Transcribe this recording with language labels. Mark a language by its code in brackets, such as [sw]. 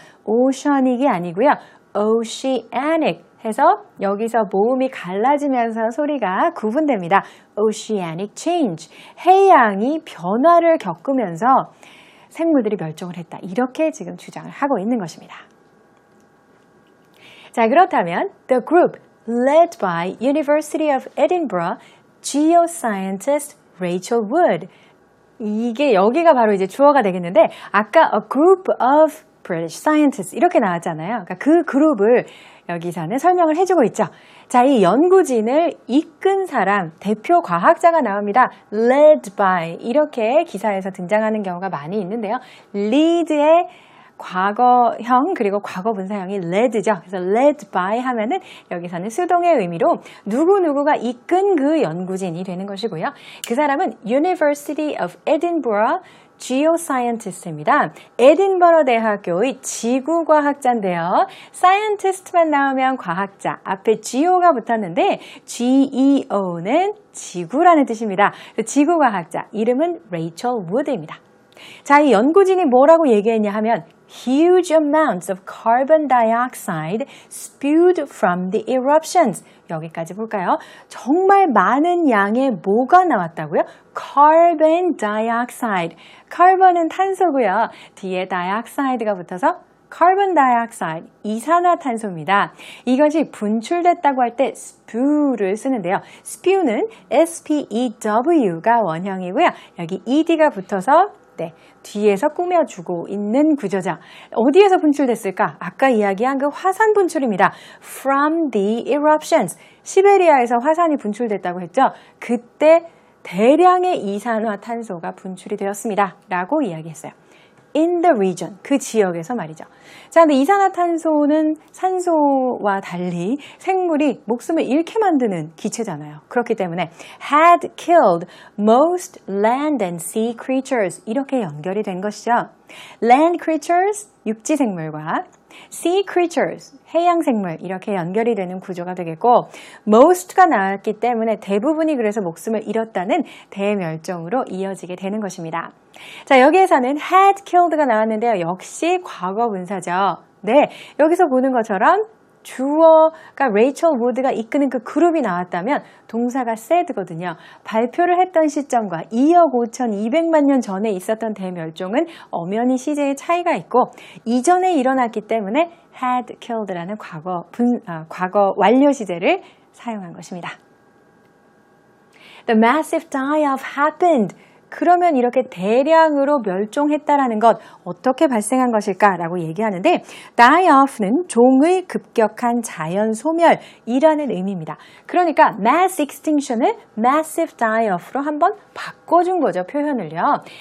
[ko] oceanic이 아니고요. oceanic 해서 여기서 모음이 갈라지면서 소리가 구분됩니다. [en] Oceanic change. [ko] 해양이 변화를 겪으면서 생물들이 멸종을 했다. 이렇게 지금 주장을 하고 있는 것입니다. 자, 그렇다면 [en] the group led by University of Edinburgh geoscientist Rachel Wood. [ko] 이게 여기가 바로 이제 주어가 되겠는데 아까 [en] a group of British scientists [ko] 이렇게 나왔잖아요. 그러니까 그 그룹을 여기서는 설명을 해주고 있죠. 자, 이 연구진을 이끈 사람, 대표 과학자가 나옵니다. led by 이렇게 기사에서 등장하는 경우가 많이 있는데요. lead의 과거형 그리고 과거분사형이 led죠. 그래서 led by 하면은 여기서는 수동의 의미로 누구누구가 이끈 그 연구진이 되는 것이고요. 그 사람은 University of Edinburgh geoscientist입니다. 에딘버러 대학교의 지구과학자인데요. scientist만 나오면 과학자, 앞에 geo가 붙었는데 geo는 지구라는 뜻입니다. 지구과학자, 이름은 레이첼 우드입니다. 자, 이 연구진이 뭐라고 얘기했냐 하면 [en] huge amounts of carbon dioxide spewed from the eruptions. [ko] 여기까지 볼까요? 정말 많은 양의 뭐가 나왔다고요? carbon dioxide. carbon은 탄소고요. 뒤에 dioxide가 붙어서 carbon dioxide, 이산화탄소입니다. 이것이 분출됐다고 할 때 spew를 쓰는데요. spew는 S-P-E-W가 원형이고요. 여기 ed가 붙어서 뒤에서 꾸며주고 있는 구조죠. 어디에서 분출됐을까? 아까 이야기한 그 화산 분출입니다. [en] From the eruptions. [ko] 시베리아에서 화산이 분출됐다고 했죠. 그때 대량의 이산화탄소가 분출이 되었습니다. 라고 이야기했어요. [en] In the region, [ko] 그 지역에서 말이죠. 자, 근데 이산화탄소는 산소와 달리 생물이 목숨을 잃게 만드는 기체잖아요. 그렇기 때문에 [en] had killed most land and sea creatures [ko] 이렇게 연결이 된 것이죠. Land creatures, 육지 생물과 sea creatures, 해양 생물 이렇게 연결이 되는 구조가 되겠고 most가 나왔기 때문에 대부분이 그래서 목숨을 잃었다는 대멸종으로 이어지게 되는 것입니다. 자, 여기에서는 had killed가 나왔는데요. 역시 과거 분사죠. 네, 여기서 보는 것처럼 주어가 레이첼 우드가 이끄는 그 그룹이 나왔다면 동사가 said거든요. 발표를 했던 시점과 2억 5,200만 년 전에 있었던 대멸종은 엄연히 시제의 차이가 있고 이전에 일어났기 때문에 had killed라는 과거 완료 시제를 사용한 것입니다. [en] The massive die-off happened. [ko] 그러면 이렇게 대량으로 멸종했다라는 것 어떻게 발생한 것일까라고 얘기하는데 die-off는 종의 급격한 자연 소멸이라는 의미입니다. 그러니까 mass extinction을 massive die-off로 한번 바꿔준 거죠. 표현을요.